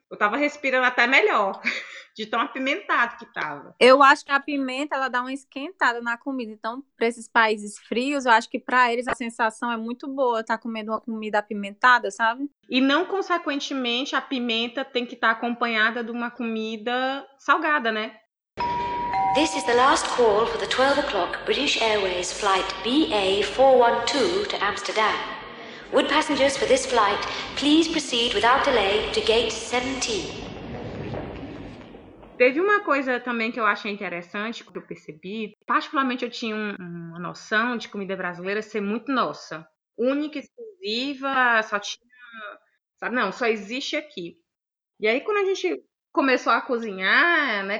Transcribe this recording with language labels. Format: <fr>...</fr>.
<pt>Eu tava respirando até melhor, de tão apimentado que tava. Eu acho que a pimenta, ela dá uma esquentada na comida, então, pra esses países frios, eu acho que pra eles a sensação é muito boa, tá comendo uma comida apimentada, sabe? E não consequentemente, a pimenta tem que estar acompanhada de uma comida salgada, né?</pt> <en>This is the last call for the 12 o'clock British Airways flight BA412 to Amsterdam. Would passengers for this flight please proceed without delay to gate 17.</en> <pt>Teve uma coisa também que eu achei interessante, que eu percebi. Particularmente eu tinha uma noção de comida brasileira ser muito nossa. Única, exclusiva, só tinha... Sabe? Não, só existe aqui. E aí quando a gente... Começou a cozinhar, né?</pt>